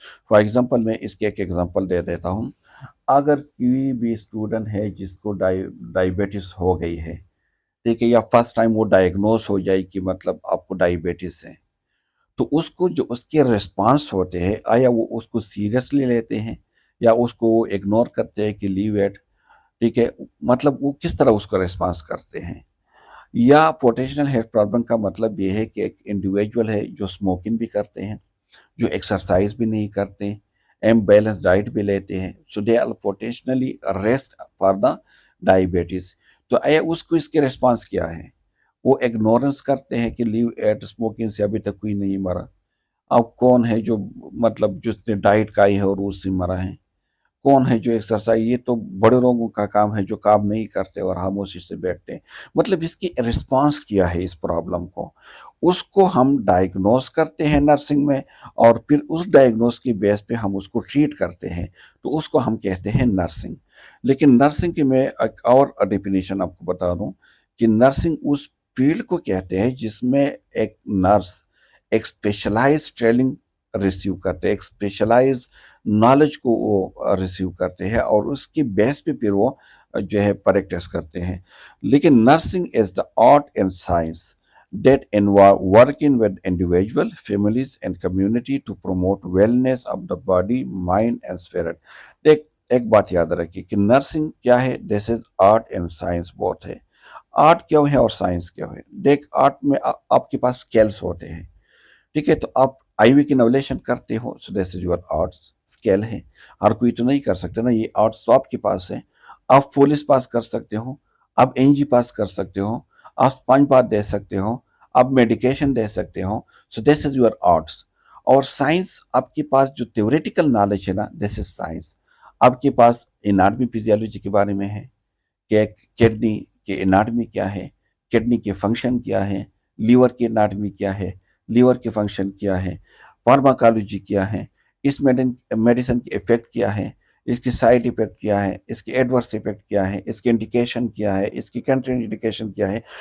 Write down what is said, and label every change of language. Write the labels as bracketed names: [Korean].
[Urdu] For example میں اس کے ایک ایگزامپل دے دیتا ہوں. اگر کوئی بھی اسٹوڈنٹ ہے جس کو ڈائبٹیس ہو گئی ہے، ٹھیک ہے، یا فرسٹ ٹائم وہ ڈائگنوز ہو جائے کہ مطلب آپ کو ڈائبٹیس ہے، تو اس کو جو اس کے ریسپانس ہوتے ہیں، آیا وہ اس کو سیریسلی لیتے ہیں یا اس کو اگنور کرتے ہیں کہ لیو ایٹ. ٹھیک ہے. مطلب وہ کس طرح اس کو ریسپانس کرتے ہیں. یا پوٹینشیل ہیلتھ پرابلم کا مطلب یہ ہے کہ ایک انڈیویجول ہے جو اسموکنگ بھی کرتے ہیں، جو ایکسرسائز بھی نہیں کرتے، ایم بیلنس ڈائٹ بھی لیتے ہیں. [English] So they are potentially risk for the diabetes. [Urdu] تو اس کو اس کے ریسپانس کیا ہے؟ وہ اگنورنس کرتے ہیں کہ لیو ایٹ، اسموکنگ سے ابھی تک کوئی نہیں مرا. اب کون ہے جو مطلب جس نے ڈائٹ کھائی ہے اور اس سے مرا ہے؟ کون ہے جو ایکسرسائز، یہ تو بڑے لوگوں کا کام ہے جو کام نہیں کرتے اور خاموشی سے بیٹھتے ہیں. مطلب اس کی ریسپانس کیا ہے اس پرابلم کو، اس کو ہم ڈائگنوز کرتے ہیں نرسنگ میں، اور پھر اس ڈائگنوز کی بیس پہ ہم اس کو ٹریٹ کرتے ہیں. تو اس کو ہم کہتے ہیں نرسنگ. لیکن نرسنگ کی میں ایک اور ڈیفینیشن آپ کو بتا دوں کہ نرسنگ اس فیلڈ کو کہتے ہیں جس میں ایک نرس ایک اسپیشلائز ٹریننگ ریسیو کرتے ہیں، ایک اسپیشلائز نالج کو وہ ریسیو کرتے ہیں، اور اس کی بیس پہ پھر وہ جو ہے پریکٹس کرتے ہیں. [English] لیکن nursing is the art and science that involve working with individual, families and community to promote wellness of the body, mind and spirit. [Urdu] ایک بات یاد رکھیے کہ نرسنگ کیا ہے، [English] this is art and science [Urdu] بہت ہے. آرٹ کیا ہے اور سائنس کیا ہے؟ دیکھ، آرٹ میں آپ کے پاس اسکیلس ہوتے ہیں. ٹھیک ہے. تو آپ آئی وی کی نولیشن کرتے ہو، [English] so this is your arts skill [Urdu] ہے. ہر کوئی تو نہیں کر سکتے نا. یہ آرٹس تو آپ کے پاس ہے. آپ پولیس پاس کر سکتے ہو، آپ این جی پاس کر سکتے ہو، آپ اسپنج بات دے سکتے ہو، آپ میڈیکیشن دے سکتے ہو. [English] So this is your arts. [Urdu] اور سائنس آپ کے پاس جو تھیوریٹیکل نالج ہے نا، [English] This is science. [Urdu] آپ کے پاس اناٹمی فزیالوجی کے بارے میں ہے کہ کڈنی کے اناٹمی کیا ہے، کڈنی کے فنکشن کیا ہے، لیور کی اناٹمی کیا ہے، لیور کے فنکشن کیا ہے، فارماکالوجی کیا ہے، اس میڈیسن کی ایفیکٹ کیا ہے، اس کی سائیڈ ایفیکٹ کیا ہے، اس کی ایڈورس ایفیکٹ کیا ہے، اس کی انڈیکیشن کیا ہے، اس کی کنٹری انڈیکیشن کیا ہے.